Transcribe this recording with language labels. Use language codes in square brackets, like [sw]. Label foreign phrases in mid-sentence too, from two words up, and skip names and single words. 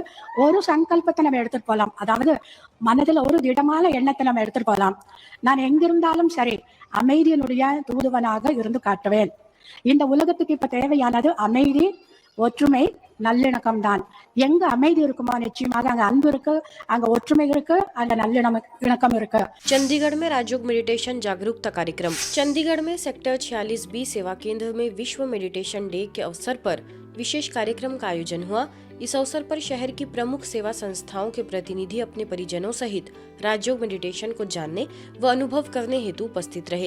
[ta] ஒரு சங்கல்பத்தை நம்ம எடுத்துட்டு போலாம். அதாவது மனதில் ஒரு திடமான எண்ணத்தை நம்ம எடுத்துட்டு போலாம். நான் எங்கிருந்தாலும் சரி, அமைதியினுடைய தூதுவனாக இருந்து காட்டுவேன். இந்த உலகத்துக்கு இப்ப தேவையானது அமைதி, ஒற்றுமை, நல்லிணக்கம் தான். எங்க அமைதி இருக்குமோ நிச்சயமாக அங்க அன்பு இருக்கு, அங்க ஒற்றுமை இருக்கு, அங்க நல்லிணக்கம் இருக்கு। [hi] चंडीगढ़ में राजयोग मेडिटेशन जागरूकता कार्यक्रम। चंडीगढ़ में सेक्टर 46B सेवा केंद्र में विश्व मेडिटेशन डे के अवसर पर विशेष कार्यक्रम का आयोजन हुआ। इस अवसर पर शहर की प्रमुख सेवा संस्थाओं के प्रतिनिधि अपने परिजनों सहित राजयोग मेडिटेशन को जानने व अनुभव करने हेतु उपस्थित रहे।